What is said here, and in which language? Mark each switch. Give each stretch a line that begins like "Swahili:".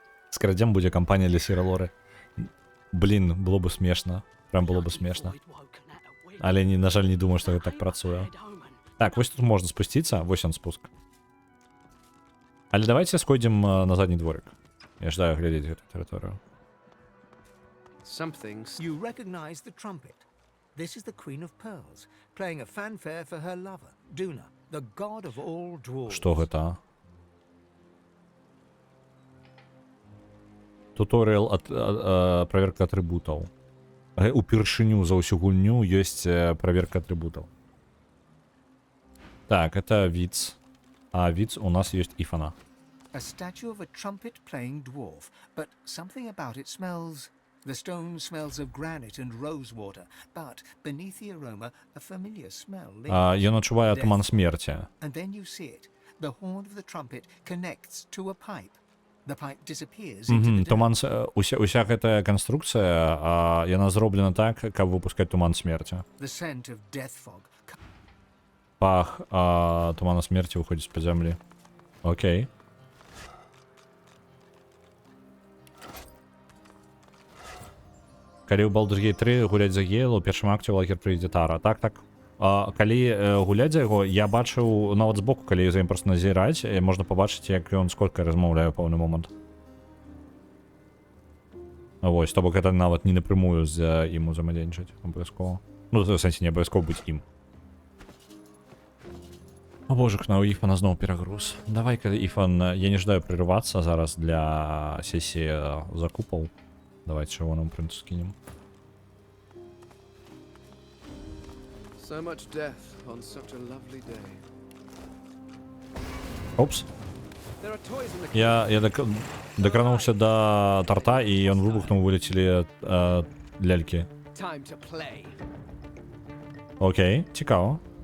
Belarusian: Скрадзем будзе кампанія для Сіралоры. Блін, было бы смешна. Прям было бы смешна. Але, на жаль, не думаю, што гэта так працуе. Так, вось тут можна спусціцца. Вось он спуск. Але давайте сходзім на задні дворик. Я ждаю глядзець гэту тэрыторыю.
English: You recognize the trumpet. This is the Queen of Pearls, playing a fanfare for her lover, Duna, the god of all dwarves.
Belarusian: Што гэта? Туторыял праверка атрыбутаў. Упершыню за ўсю гульню ёсць праверка атрыбутаў.
Russian: Так, это Виц. А Виц у нас есть Ифана.
English: A statue of a trumpet-playing dwarf, but something about it smells... The stone smells of granite and rosewater, but beneath the aroma, a familiar smell lingers.
Belarusian: Ён адчувае туман смерці.
English: And then you see it. The horn of the trumpet connects to a pipe. The pipe disappears into the
Belarusian: Туман, уся гэтая канструкцыя, яна зроблена так, каб выпускаць туман смерці.
English: The scent of death fog.
Belarusian: Пах тумана смерці выходзіць з-пад зямлі. Окей. Калі ў Baldur's Gate 3 гуляць за Гейл, у першым акце лагер прыйдзе Тара. Так. Калі гуляць за яго, я бачыў нават збоку, калі за ім проста назіраць, можна пабачыць, як ён сколькі размаўляе ў пэўны момант. Вось, то бок гэта нават не напрямую з ім узаемадзейнічаць абавязкова. Ну, в сэнсе не абавязкова быць ім. О божак, у Ифана зноў перагруз. Давай-ка, Ифан, я не ждаю прерывацца зараз для сесіі закупаў. Давайте чырвонаму прынцу скінем.
English: So much death on such a lovely day.
Belarusian: Опс. Я дакрануўся да тарта, і ён выбухнуў, вылецелі лялькі. Окей, цікава.